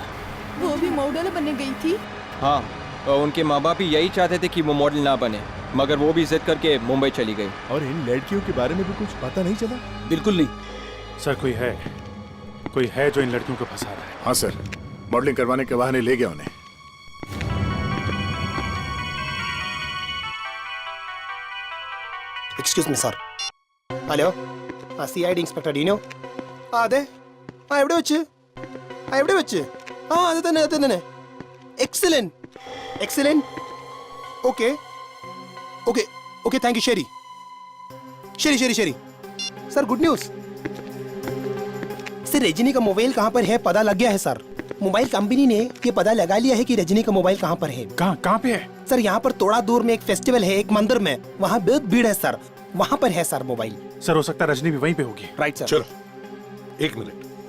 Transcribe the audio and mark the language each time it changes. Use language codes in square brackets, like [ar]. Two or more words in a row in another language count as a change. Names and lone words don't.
[hi] वो भी मॉडल बनने गई थी। हाँ, और उनके माँ बाप भी यही चाहते थे कि वो मॉडल ना बने, मगर वो भी जिद करके मुंबई चली गई। और इन लड़कियों के बारे में भी कुछ पता नहीं चला? बिल्कुल नहीं सर। कोई है जो इन लड़कियों को फंसा रहा है। हाँ सर, मॉडलिंग करवाने के बहाने ले गया उन्हें। [en] Excuse me, sir. Hello? CID Inspector Dino? [ml] അതെ എവിടെ വെച്ച് അത് തന്നെ [en] excellent okay okay okay thank you [hi] ശരി [en] sir good news [hi] सर रजनी का मोबाइल कहाँ पर है पता लग गया है सर। मोबाइल कंपनी ने ये पता लगा लिया है कि रजनी का मोबाइल कहाँ पर है। कहाँ पे है सर? यहाँ पर थोड़ा दूर में एक फेस्टिवल है, एक मंदिर में, वहाँ बहुत भीड़ है सर, वहाँ पर है सर मोबाइल। सर हो सकता है रजनी भी वहीं पे होगी। राइट सर। चलो एक मिनट।